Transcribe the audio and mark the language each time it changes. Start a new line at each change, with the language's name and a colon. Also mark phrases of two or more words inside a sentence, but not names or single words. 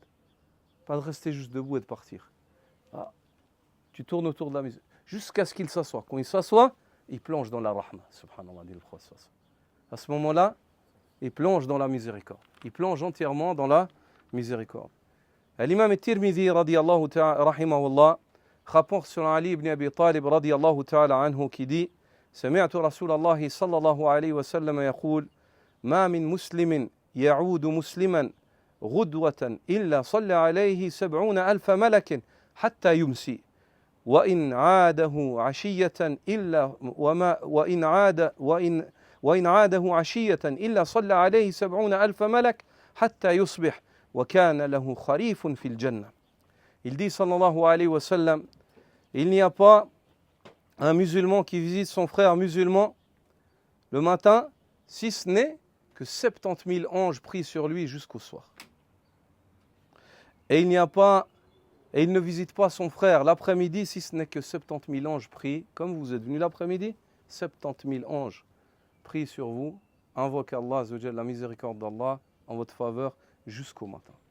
French: Pas de rester juste debout et de partir. Tu tournes autour de la miséricorde jusqu'à ce qu'il s'assoie. Quand il s'assoit, il plonge dans la rahma. Subhanallah, dit le prophète. À ce moment-là, il plonge dans la miséricorde. Il plonge entièrement dans la miséricorde. L'imam al-Tirmidhi,
Arabic: رضي الله تعالى,
French: rahimahullah, rapporte sur Ali ibn Abi Talib,
Arabic: رضي الله تعالى عنه, qui dit سمعت رسول الله صلى الله عليه وسلم يقول ما من مسلم يعود مسلما غدوة إلا صلى عليه 70,000 ملك حتى يمسي وإن عاده عشية إلا وإن عاده عشية إلا صلى عليه 70,000 ملك حتى يصبح وكان له خريف في الجنة.
French: Il dit
Arabic: صلى الله عليه وسلم,
French: il n'y a pas un musulman qui visite son frère musulman le matin, si ce n'est que 70 000 anges prient sur lui jusqu'au soir. Et il ne visite pas son frère l'après-midi, si ce n'est que 70 000 anges prient, comme vous êtes venu l'après-midi, 70 000 anges prient sur vous, invoquent Allah, la miséricorde d'Allah en votre faveur jusqu'au matin.